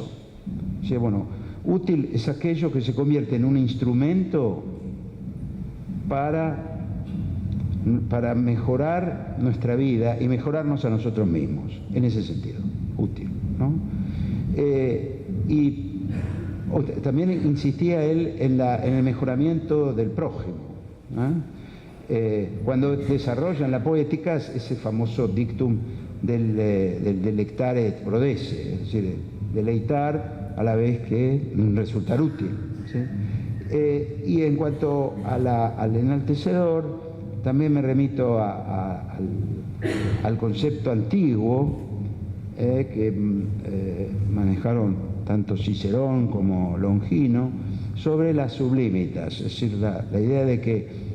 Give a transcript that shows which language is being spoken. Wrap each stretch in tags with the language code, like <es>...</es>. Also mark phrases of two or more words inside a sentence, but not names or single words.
<es>O sea, bueno, útil es aquello que se convierte en un instrumento para mejorar nuestra vida y mejorarnos a nosotros mismos, en ese sentido, útil, ¿no? Y también insistía él en el mejoramiento del prójimo, ¿no? Cuando desarrollan la poética ese famoso dictum del</es> <la>delectare et prodesse,</la> <es>es decir, deleitar a la vez que resultar útil, ¿sí? Y en cuanto al enaltecedor, también me remito al concepto antiguo que manejaron tanto Cicerón como Longino sobre las sublimitas, es decir, la idea de que</es>